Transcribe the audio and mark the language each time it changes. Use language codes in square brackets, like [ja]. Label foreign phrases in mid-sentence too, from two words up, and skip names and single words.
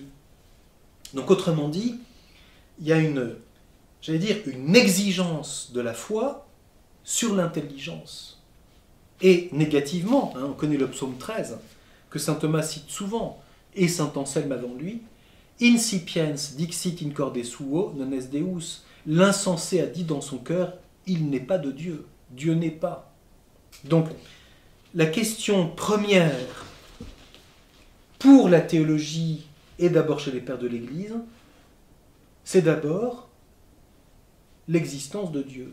[fr] Donc, autrement dit, il y a une exigence de la foi sur l'intelligence. Et négativement, on connaît le psaume 13, que saint Thomas cite souvent, et saint Anselme avant lui, [la] Insipiens dixit in corde suo non est Deus. [fr] L'insensé a dit dans son cœur, il n'est pas de Dieu. Dieu n'est pas. Donc, la question première pour la théologie, et d'abord chez les pères de l'Église, c'est d'abord l'existence de Dieu.